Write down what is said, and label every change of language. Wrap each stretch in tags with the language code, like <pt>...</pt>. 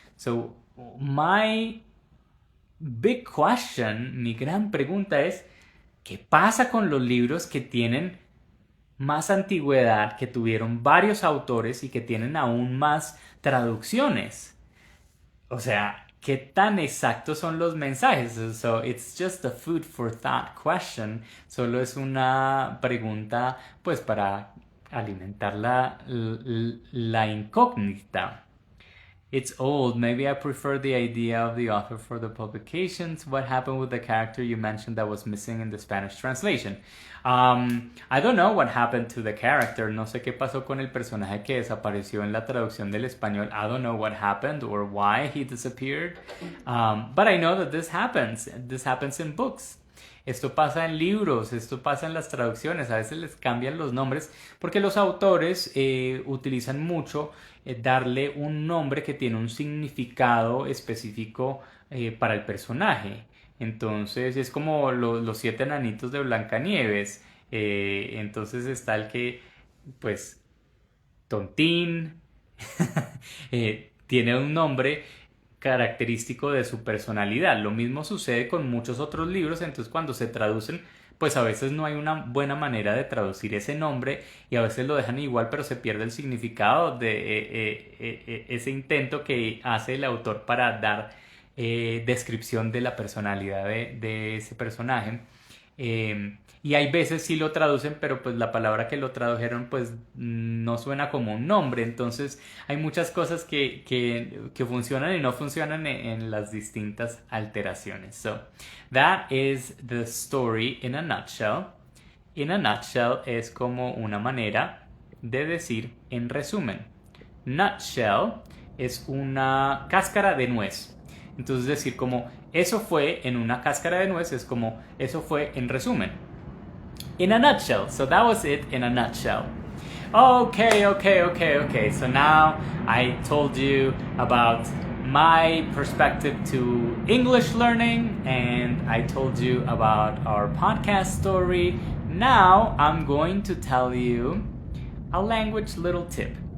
<en>So, my big question,</en> <es>mi gran pregunta es, ¿qué pasa con los libros que tienen más antigüedad, que tuvieron varios autores y que tienen aún más traducciones? O sea, ¿qué tan exactos son los mensajes?</es> <en>So it's just a food for thought question.</en> <es>Solo es una pregunta, pues, para alimentar la incógnita.</es> <en>It's old. Maybe I prefer the idea of the author for the publications. What happened with the character you mentioned that was missing in the Spanish translation? I don't know what happened to the character.</en> <es>No sé qué pasó con el personaje que desapareció en la traducción del español.</es> <en>I don't know what happened or why he disappeared. But I know that this happens. This happens in books.</en> <es>Esto pasa en libros, esto pasa en las traducciones, a veces les cambian los nombres porque los autores utilizan mucho darle un nombre que tiene un significado específico para el personaje. Entonces es como los 7 enanitos de Blancanieves. Entonces está el que, pues, tontín, tiene un nombre característico de su personalidad. Lo mismo sucede con muchos otros libros, entonces cuando se traducen, pues a veces no hay una buena manera de traducir ese nombre y a veces lo dejan igual, pero se pierde el significado de ese intento que hace el autor para dar descripción de la personalidad de ese personaje. Y hay veces sí lo traducen, pero pues la palabra que lo tradujeron pues no suena como un nombre. Entonces hay muchas cosas que funcionan y no funcionan en las distintas alteraciones.</es> <en>So that is the story in a nutshell.</en> <es>In a nutshell es como una manera de decir en resumen. Nutshell es una cáscara de nuez. Entonces decir como eso fue en una cáscara de nuez es como eso fue en resumen.</es> <en>In a nutshell. So that was it in a nutshell. Okay. So now I told you about my perspective to English learning and I told you about our podcast story. Now I'm going to tell you a language little tip.</en>